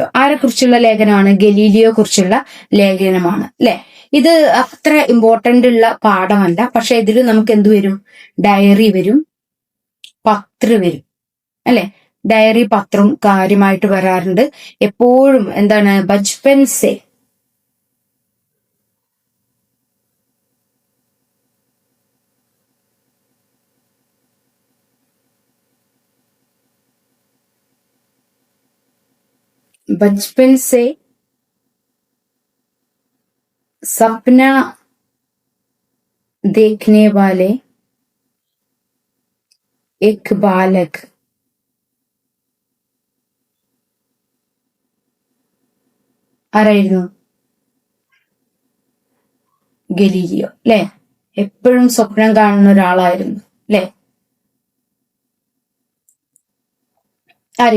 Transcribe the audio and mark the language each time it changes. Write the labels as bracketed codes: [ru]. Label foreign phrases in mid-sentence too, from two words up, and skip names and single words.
[ml] ആരെ കുറിച്ചുള്ള ലേഖനമാണ്? ഗലീലിയോ കുറിച്ചുള്ള ലേഖനമാണ് അല്ലെ. ഇത് അത്ര ഇമ്പോർട്ടന്റ് ഉള്ള പാഠമല്ല, പക്ഷെ ഇതിൽ നമുക്ക് എന്ത് വരും? ഡയറി വരും, പത്ര വരും അല്ലെ. ഡയറി പത്രം കാര്യമായിട്ട് വരാറുണ്ട് എപ്പോഴും. [hi] എന്താണ്? बचपन से बचपन से सपना देखने वाले एक बालक ആരായിരുന്നു? [ml] ഗലീലിയോ അല്ലെ. എപ്പോഴും സ്വപ്നം കാണുന്ന ഒരാളായിരുന്നു അല്ലെ. ആര്?